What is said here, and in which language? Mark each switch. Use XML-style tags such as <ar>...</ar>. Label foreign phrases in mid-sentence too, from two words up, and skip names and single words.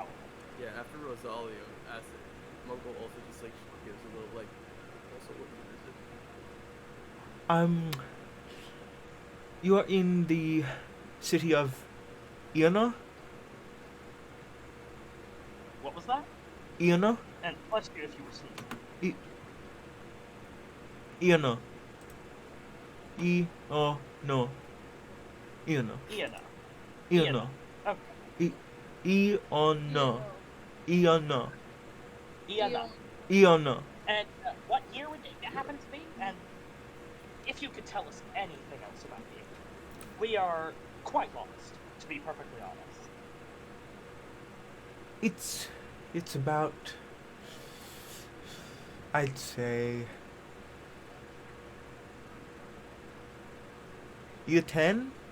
<en>Yeah, after Rosalia asked it, Munkle also just like gives a little like. Also, what is it? you are in the city of Iona? What was that? Iona? And bless you if you were sneezing. Iona. No. Iona. Iona. Iona. Okay. Iona. Iona. Iona. Iona. And what year would it happen to be? And if you could tell us anything else about the year. We are quite lost, to be perfectly honest. It's about, I'd say, year 10?</en>